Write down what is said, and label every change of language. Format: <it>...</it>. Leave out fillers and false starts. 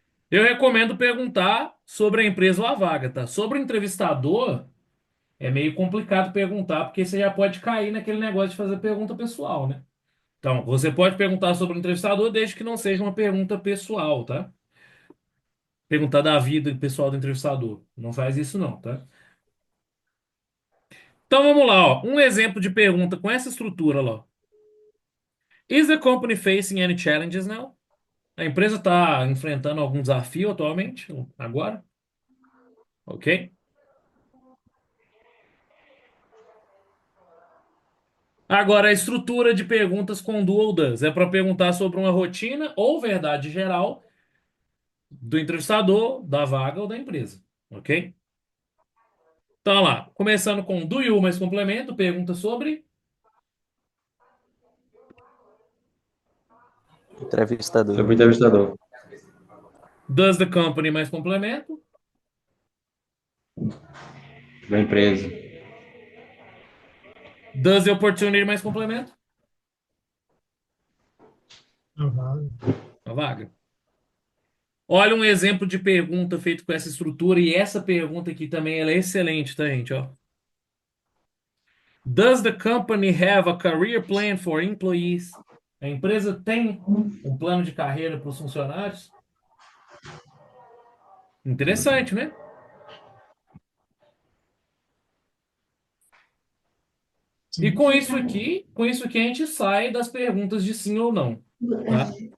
<pt>Eu recomendo perguntar sobre a empresa ou a vaga, tá? Sobre o entrevistador, é meio complicado perguntar, porque você já pode cair naquele negócio de fazer pergunta pessoal, né? Então, você pode perguntar sobre o entrevistador desde que não seja uma pergunta pessoal, tá? Perguntar da vida pessoal do entrevistador. Não faz isso não, tá? Então vamos lá, ó. Um exemplo de pergunta com essa estrutura, ó.</pt> <en>Is the company facing any challenges now?</en> <pt>A empresa está enfrentando algum desafio atualmente, agora, ok? Agora, a estrutura de perguntas com do ou does é para perguntar sobre uma rotina ou verdade geral do entrevistador, da vaga ou da empresa, ok? Então, lá, começando com do you mais complemento, pergunta sobre Entrevistador. Sobre o entrevistador.</pt> <en>does the company</en> <pt>mais complemento, Da empresa.</pt> <en>does the opportunity</en> <pt>mais complemento, A vaga. a vaga. Olha um exemplo de pergunta feito com essa estrutura e essa pergunta aqui também ela é excelente, tá, gente? Ó.</pt> <en>Does the company have a career plan for employees?</en> <pt>A empresa tem um plano de carreira para os funcionários? Interessante, né? E Sim. com isso aqui a gente sai das perguntas de sim ou não, tá?</pt>